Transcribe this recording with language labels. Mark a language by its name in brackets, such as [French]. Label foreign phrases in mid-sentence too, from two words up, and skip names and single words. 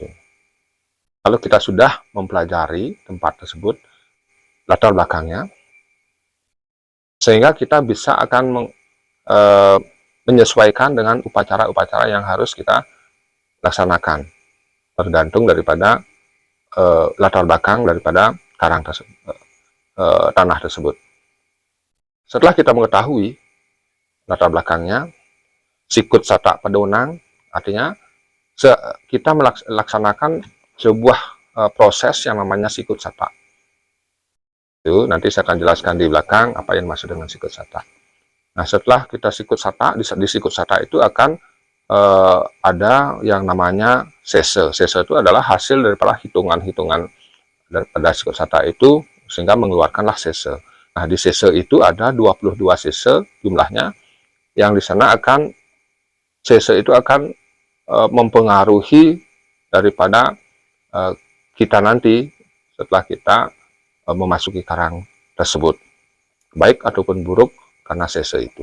[Indonesian] Kalau kita sudah mempelajari tempat tersebut, latar belakangnya, sehingga kita bisa akan menyesuaikan dengan upacara-upacara yang harus kita laksanakan, tergantung daripada latar belakang daripada karang tersebut, tanah tersebut. Setelah kita mengetahui latar belakangnya, [Balinese] sikut satak pedonang, [Indonesian] artinya kita melaksanakan sebuah proses yang namanya sikut satak. Itu nanti saya akan jelaskan di belakang apa yang maksud dengan sikut satak. Nah, setelah kita sikut satak, di sikut satak itu akan ada yang namanya sese. Sese itu adalah hasil daripada hitungan-hitungan daripada sikut satak itu, sehingga mengeluarkanlah sese. Nah, di sese itu ada 22 sese jumlahnya, yang di sana akan sese itu akan mempengaruhi daripada kita nanti setelah kita memasuki karang tersebut, baik ataupun buruk karena sese itu.